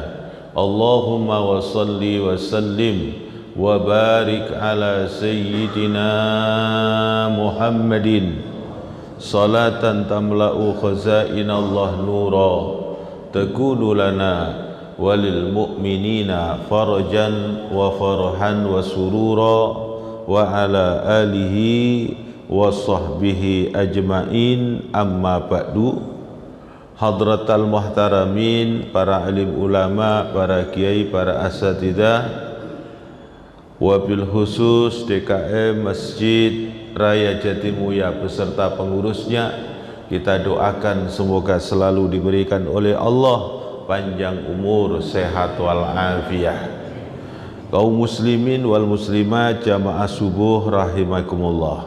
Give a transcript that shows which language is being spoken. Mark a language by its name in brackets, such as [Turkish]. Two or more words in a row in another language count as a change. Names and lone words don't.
[Arabic] اللهم وصل وسلم وبارك على سيدنا محمد صلاة تملأ خزائن الله نورا تكون لنا وللمؤمنين فرجا وفرحا وسرورا وعلى آله وصحبه أجمعين، أما بعد. حضرة المحترمين, [Indonesian] para alim ulama, para kiai, para asatidah, wabil khusus DKM Masjid Raya Jatimuya beserta pengurusnya, kita doakan semoga selalu diberikan oleh Allah panjang umur, sehat wal afiyah. Kaum muslimin wal muslimat jamaah subuh rahimakumullah.